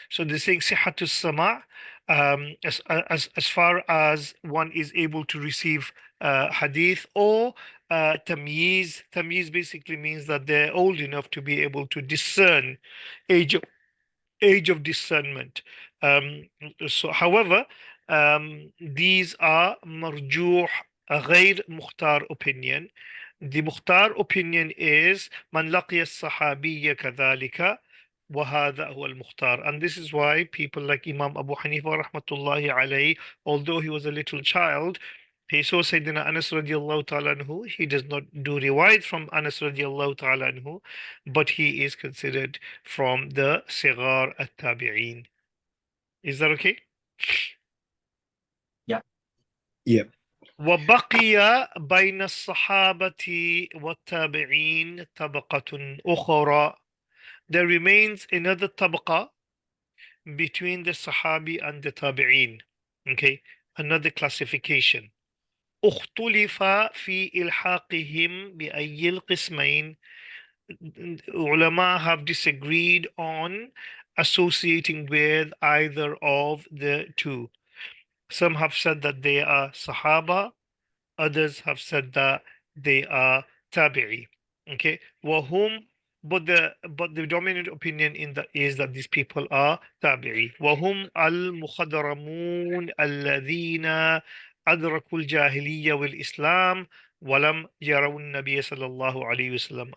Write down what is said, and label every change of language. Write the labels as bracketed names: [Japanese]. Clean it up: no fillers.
[English] So they're saying sihatu sama, as far as one is able to receive hadith or tamyiz. Tamyiz basically means that they're old enough to be able to discern age of age of discernment. Um, so, however, these are marjuh, [Arabic] غير مختار [English] opinion. [Arabic] The مختار [English] opinion is [Arabic] من لقي الصحابي كذلك وهذا هو المختار. [English] And this is why people like Imam Abu Hanifa rahmatullahi alayhi, although he was a little child, he saw Sayyidina Anas radiallahu ta'ala anhu. He does not do riwayat from Anas radiallahu ta'ala anhu, but he is considered from the Sigar at-Tabi'een. Is that okay? Yeah. Yep. [Arabic] وبقي بين الصحابة والتابعين طبقة أخرى. [English] There remains another طبقة between the Sahabi and the Tabi'een. Okay, another classification. [Arabic] اختلف في إلحاقهم بأي القسمين. [English] Ulama have disagreed on associating with either of the two. Some have said that they are Sahaba, others have said that they are Tabi'i. Okay, wahum, but the dominant opinion in that is that these people are Tabi'i. [Arabic] Wahum al-Mukhadramun alladhina أدركوا الجاهلية والإسلام ولم يروا النبي صلى الله عليه وسلم.